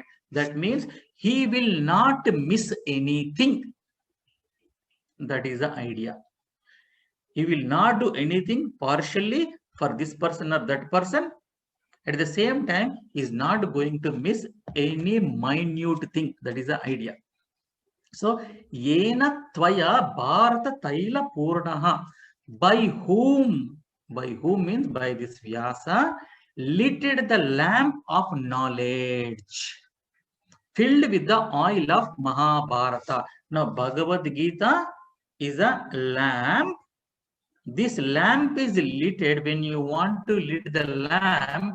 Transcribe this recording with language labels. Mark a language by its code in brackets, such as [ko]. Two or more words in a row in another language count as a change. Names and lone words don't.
[en] That means he will not miss anything. That is the idea. He will not do anything partially for this person or that person. At the same time, he is not going to miss any minute thing. That is the idea. So, [sa] yena tvayā bhāratatailapūrṇaḥ. [en] By whom? By whom means by this vyāsa, lighted the lamp of knowledge, filled with the oil of Mahabharata. Now, Bhagavadgītā is a lamp. This lamp is lit when you want to lit the lamp.